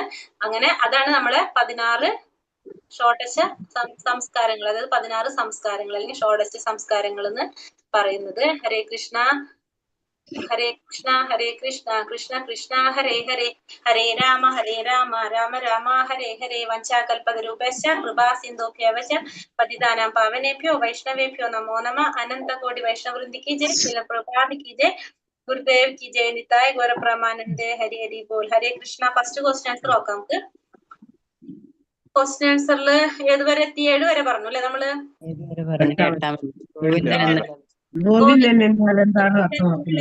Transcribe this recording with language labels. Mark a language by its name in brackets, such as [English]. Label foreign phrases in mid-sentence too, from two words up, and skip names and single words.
[Malayalam] അങ്ങനെ അതാണ് നമ്മളെ 16 ഷോഡശ സംസ്കാരങ്ങൾ, അതായത് 16 സംസ്കാരങ്ങൾ അല്ലെങ്കിൽ ഷോഡശ സംസ്കാരങ്ങൾ എന്ന് പറയുന്നത്. [Sanskrit] हरे कृष्ण हरे कृष्ण हरे कृष्ण कृष्ण कृष्ण हरे हरे, हरे राम राम राम हरे हरे. वञ्चाकल्पतरूपश्च कृपा सिन्धुभ्यवच पतितानां पावनेभ्यो वैष्णवेभ्यो नमो नम. [Hindi] अनन्तकोटि वैष्णववृन्दि कि जय, शील प्रभुपाद कि जय, गुरुदेव कि जय, निताइ गौर प्रेमानन्दे, हरि हरि बोल. [Sanskrit] हरे कृष्ण. [English] first question answer നോക്കാം നമുക്ക്. question answeril [Malayalam] ഏതുവരെ എത്തി? 7 വരെ പറഞ്ഞു അല്ലെ നമ്മള്? ഗോവിന്ദൻ എന്നാൽ എന്താണ് അർത്ഥമാക്കുന്നത്?